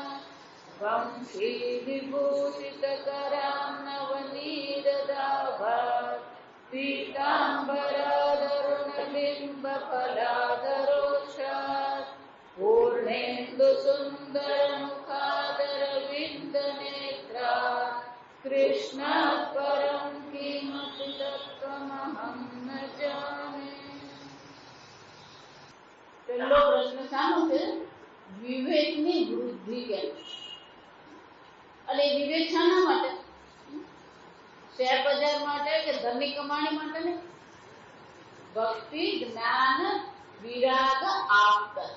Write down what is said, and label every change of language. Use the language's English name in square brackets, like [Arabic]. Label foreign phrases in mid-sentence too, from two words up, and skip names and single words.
[Sanskrit] वंशीविभूषितकरां नवनीरदाभात् पीताम्बरादरुणबिम्बफलाधरोक्षात्। पूर्णेन्दुसुन्दरमुखादरविन्दनेत्रात्। कृष्णात् परं किमपि तत्त्वमहं न जाने। [Gujarati] પહેલો પ્રશ્ન શાનો છે? વિવેકની વૃદ્ધિ કેમ? એટલે વિવેક શાના માટે? શેર બજાર માટે કે ધનની કમાણી માટે ને? ભક્તિ જ્ઞાન વિરાગ આપ્ત.